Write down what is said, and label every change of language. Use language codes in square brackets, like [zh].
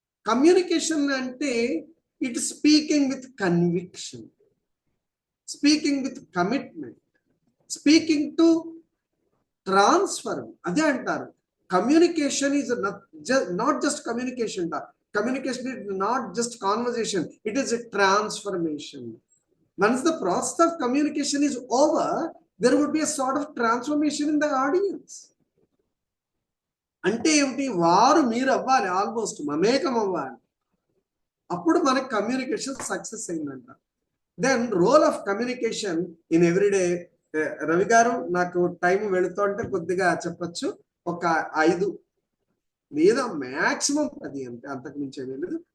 [en] Communication అంటే it speaking with conviction, speaking with commitment, speaking to transfer. [te] అదే అంటారు [en] Communication is not just communication. Communication is not just conversation, it is a transformation. Once the process of communication is over, there would be a sort of transformation in the audience. [te] అంటే ఏమిటి, వారు మీరు అవ్వాలి, almost మమేకం అవ్వాలి. అప్పుడు మనకి communication success అయిందంట. [en] Then role of communication in everyday. [te] Ravi గారు నాకు టైం వెళుతుంటే కొద్దిగా చెప్పచ్చు, ఒక 5 లేదా మ్యాక్సిమం 10 అంతే, అంతకు మించి లేదు.